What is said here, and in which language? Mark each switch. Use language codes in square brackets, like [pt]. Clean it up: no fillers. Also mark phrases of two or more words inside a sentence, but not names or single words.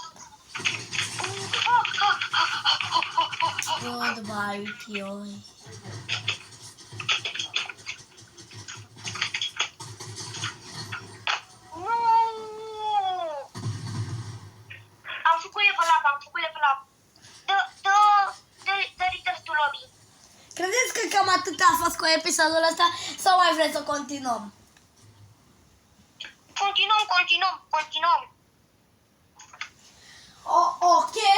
[en] Teo. Goodbye, Tio. [ro] Nu! Am făcut [en] level up. [ro] Dă [en] return to lobby. [ro] Credeți că cam atât a fost cu episodul ăsta sau mai vreți să continuăm? Continuăm. Ok.